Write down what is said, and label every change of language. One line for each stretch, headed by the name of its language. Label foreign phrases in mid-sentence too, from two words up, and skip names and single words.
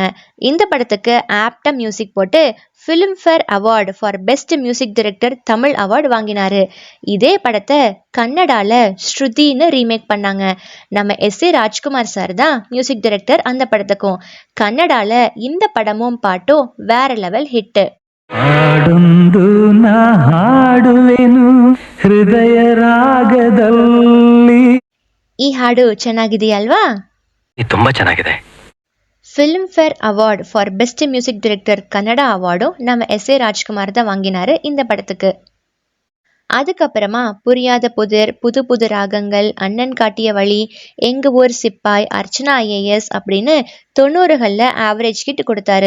Tamil: இந்த படத்துக்கு ஆப்டா மியூசிக் போட்டு ஃபிலிம்ஃபேர் அவார்டு ஃபார் பெஸ்ட் மியூசிக் டைரக்டர் தமிழ் அவார்டு வாங்கினாரு. இதே படத்தை கன்னடால ஸ்ருதின்னு ரீமேக் பண்ணாங்க. நம்ம எஸ்.ஏ. ராஜ்குமார் சார் தான் மியூசிக் டைரக்டர் அந்த படத்துக்கும். கன்னடால இந்த படமும் பாட்டும் வேற லெவல் ஹிட்.
Kannada: ಹಾಡೊಂದು ನಾ ಹಾಡುವೆನು ಹೃದಯ ರಾಗದಲ್ಲಿ. ಈ ಹಾಡು ಚೆನ್ನಾಗಿದೆಯಲ್ವಾ? ತುಂಬಾ ಚೆನ್ನಾಗಿದೆ.
Tamil: ஃபிலிம்ஃபேர் அவார்டு ஃபார் பெஸ்ட் மியூசிக் டைரக்டர் கன்னடா அவார்டும் நம்ம எஸ்.ஏ. ராஜ்குமார் தான் வாங்கினாரு இந்த படத்துக்கு. அதுக்கப்புறமா புரியாத புதிர், புது புது ராகங்கள், அண்ணன் காட்டிய வழி, எங்க ஊர் சிப்பாய், அர்ச்சனா ஐஏஎஸ் அப்படின்னு 90களில் ஆவரேஜ் ஹிட் கொடுத்தாரு.